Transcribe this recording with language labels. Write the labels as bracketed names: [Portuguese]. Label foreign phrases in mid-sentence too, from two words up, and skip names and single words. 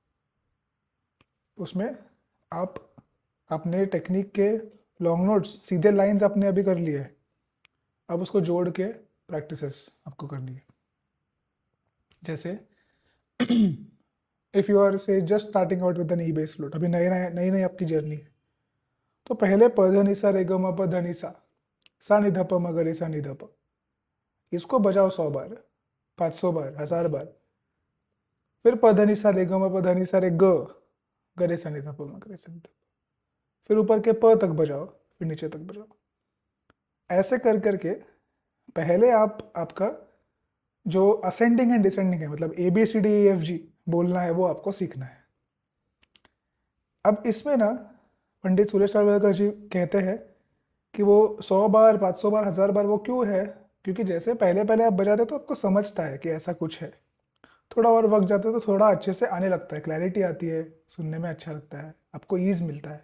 [Hindi] उसमें आप अपने टेक्निक के [English] long notes, [Hindi] सीधे लाइंस आपने अभी कर लिए है, अब उसको जोड़ के प्रैक्टिसेस आपको करनी है। जैसे [English] if you are say just starting out with an E base flute, [Hindi] अभी नई नई नई आपकी जर्नी है, तो पहले प ध नि सा रे ग म प ध नि सा नि ध प म ग रे सा नि ध प, इसको बजाओ 100 बार, 500 बार, 1000 बार। फिर प ध नि सा रे ग म प ध नि सा रे ग रे सा नि ध प म ग रे सा नि ध प, फिर ऊपर के प तक बजाओ, फिर नीचे तक बजाओ। ऐसे कर करके पहले आप आपका जो [English] ascending and descending [Hindi] है, मतलब [English] A B C D E F G, [Hindi] बोलना है वो आपको सीखना है। अब इसमें ना पंडित सुरेश सावरकर जी कहते हैं कि वो 100 बार 500 बार 1000 बार वो क्यों है, क्योंकि जैसे पहले पहले आप बजाते तो आपको समझता है कि ऐसा कुछ है, थोड़ा और वक्त जाता है तो थोड़ा अच्छे से आने लगता है, क्लैरिटी आती है, सुनने में अच्छा लगता है, आपको ईज मिलता है।